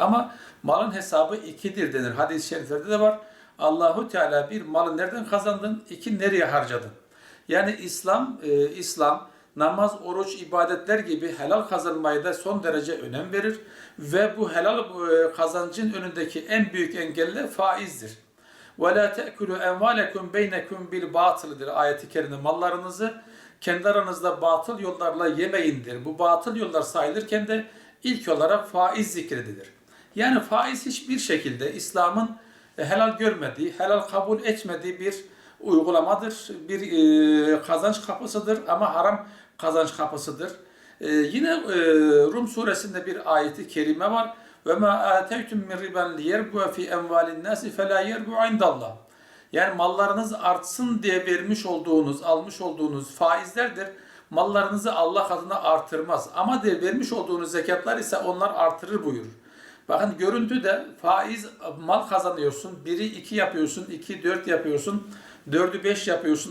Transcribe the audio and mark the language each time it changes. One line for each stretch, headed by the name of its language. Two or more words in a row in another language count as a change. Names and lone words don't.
Turkish: Ama malın hesabı ikidir denir. Hadis-i şeriflerde de var. Allahu Teala bir malı nereden kazandın? İki nereye harcadın? Yani İslam namaz, oruç, ibadetler gibi helal kazanmaya da son derece önem verir ve bu helal kazancın önündeki en büyük engelle faizdir.
Arabic: وَلَا تَأْكُلُوا اَنْوَالَكُمْ بَيْنَكُمْ بِالْبَاطِلِdir ayeti kerime.
Turkish: Mallarınızı kendi aranızda batıl yollarla yemeyindir. Bu batıl yollar sayılırken de ilk olarak faiz zikredilir. Yani faiz hiçbir şekilde İslam'ın helal görmediği, helal kabul etmediği bir uygulamadır. Bir kazanç kapısıdır ama haram kazanç kapısıdır. Yine Rum suresinde bir ayeti kerime var.
Arabic: وَمَا آتَيْتُمْ مِنْ رِبًا لِيَرْبُوَ فِي اَمْوَالِ النَّاسِ فَلَا يَرْبُوا عِنْدَ اللّٰهِ
Turkish: Yani mallarınız artsın diye almış olduğunuz faizlerdir. Mallarınızı Allah adına artırmaz. Ama vermiş olduğunuz zekatlar ise onlar artırır buyurur. Bakın görüntüde faiz mal kazanıyorsun. 1'i 2 yapıyorsun, 2'yi 4 yapıyorsun, 4'ü 5 yapıyorsun.